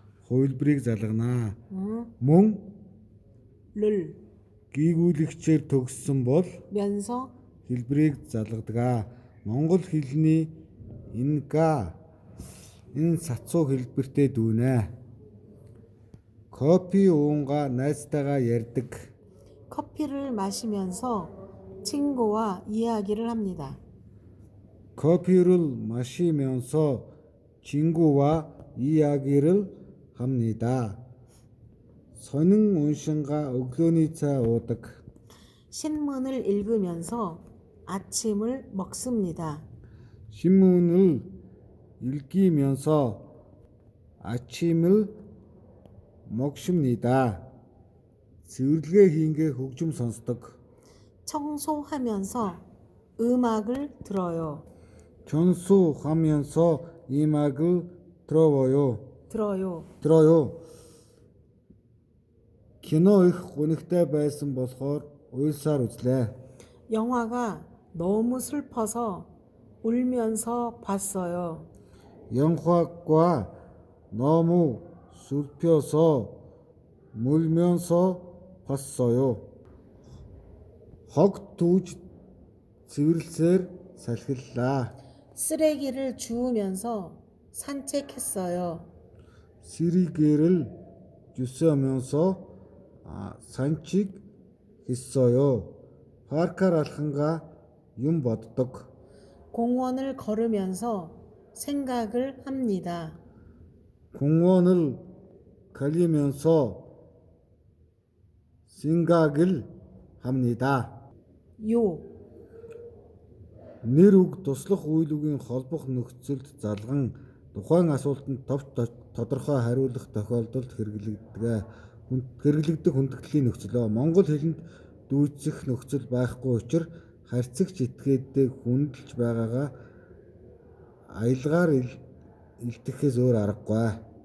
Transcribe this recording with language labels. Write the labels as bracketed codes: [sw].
[mn] хувилбарыг залгана. Мөн [ko] 를. [mn] гийгүүлэгчээр төгссөн бол [ko] 면서. [mn] хэлбэрийг залгадаг. Монгол хэлний энэ сацуу хэлбэртэй дүүнэ. 커피 уунгаа найзтайгаа ярьдаг. [ko] 커피를 마시면서 친구와 이야기를 합니다. 커피를 마시면서 친구와 이야기를 합니다. [mn] сонин уншингаа өглөөний цай уудаг. [ko] 신문을 읽으면서 아침을 먹습니다. 신문을 읽으면서 아침을 먹습니다. [mn] цэвэрлэгээ хийнгээ хөгжим сонсдог. [ko] 청소하면서 음악을 들어요. 청소하면서 음악을 들어요. [mn] кино их гонигтай байсан болохоор уйлсаар үзлээ. [ko] 영화가 너무 슬퍼서 울면서 봤어요. 영화가 너무 슬퍼서 울면서 봤어요. [mn] хог түүж цэвэрлсээр салхиллаа. [ko] 쓰레기를 주우면서 산책했어요. 쓰레기를 주우면서 산책했어요. [mn] паркаар алхангаа юм боддог. [ko] 공원을 걸으면서 생각을 합니다. 공원을 걸으면서 생각을 합니다. 요. [mn] нэр үг туслах үйл үгийн холбох нөхцөлд залган тухайн асуултанд товч тодорхой хариулах тохиолдолд хэрэглэгдэх хүндэтгэлийн нөхцөлөө монгол хэлэнд дүүцэх нөхцөл байхгүй учраас харьцагч этгээдтэй хүндэлж байгаагаа аялгаар илтгэхээс өөр аргагүй.